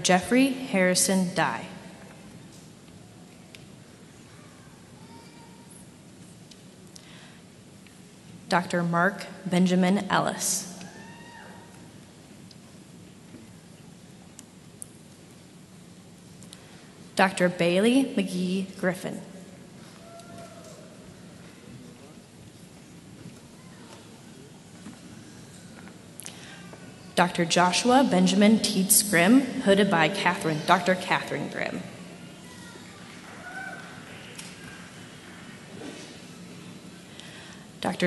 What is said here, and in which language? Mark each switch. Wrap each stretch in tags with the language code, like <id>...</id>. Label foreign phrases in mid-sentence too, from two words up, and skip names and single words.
<en>Jeffrey Harrison Dye. Dr. Mark Benjamin Ellis. Dr. Bailey McGee Griffin. Dr. Joshua Benjamin Teets Grimm, hooded by Dr. Catherine Grimm. Dr.</en>